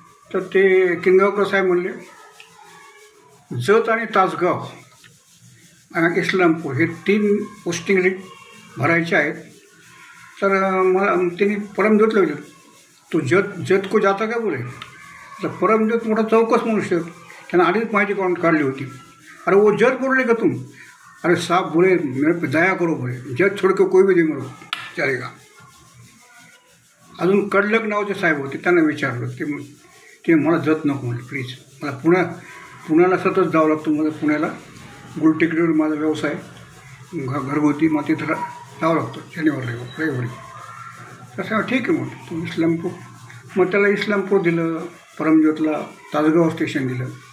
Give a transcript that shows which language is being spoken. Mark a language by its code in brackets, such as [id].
[mr] तर ते किंगावकर साहेब म्हणले जत आणि तासगाव आणि इस्लामपूर हे 3 पोस्टिंग भरायचे आहेत. तर मला त्यांनी परमज्योतला विचारलं, [hi] तो जत को जाता का बोले. [mr] तर परमज्योत मोठा चौकस मनुष्य, त्यांना आधीच माहिती काढली होती. [hi] अरे वो जत बोल रहे का तुम. अरे साहब बोले मेरे पे दया करो बोले, जत छोड़ के कोई भी नहीं मरो चलेगा. [mr] अजून कडलक नावाचे साहेब होते, त्यांना विचारलं. ते मला जत नको म्हणले, प्लीज मला पुण्याला सतत जावं लागतं. मला पुण्याला गुलटेकडीवर माझा व्यवसाय घरगुती, मग तिथं जावं लागतं शनिवार रविवारी. तसं ठीक आहे मग तू इस्लामपूर. मग त्याला इस्लामपूर दिलं, परमज्योतला तासगाव स्टेशन दिलं.